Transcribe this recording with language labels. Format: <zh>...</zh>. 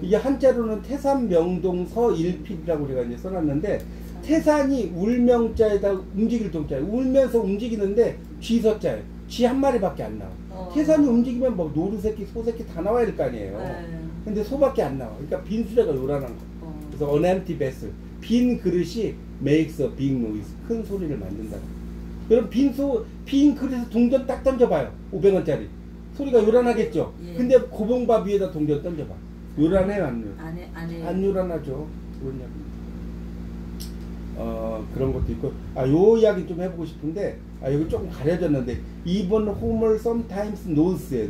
<ko>이게 한자로는 태산명동서일필이라고 우리가 이제 써놨는데, 태산이 울명자에다 움직일 동자예요. 울면서 움직이는데 쥐서자예요. 쥐 한 마리밖에 안 나와. 태산이 움직이면 뭐 노루새끼, 소새끼 다 나와야 될 거 아니에요. 근데 소밖에 안 나와. 그러니까 빈수레가 요란한 거.</ko> <en>그래서 an empty vessel.</en> <ko>빈 그릇이</ko> <en>makes a big noise.</en> <ko>큰 소리를 만든다. 여러분 빈 그릇에서 동전 딱 던져봐요. 500원짜리. 소리가 요란하겠죠. 예. 근데 고봉밥 위에다 동전 던져봐. 요란해요, 안 요란해요? 안 요란하죠. 그런 이야기입니다. 그런 것도 있고, 요 이야기 좀 해보고 싶은데, 여기 조금 가려졌는데,</ko> <en>Even Homer sometimes knows</en> <ko>예요.</ko>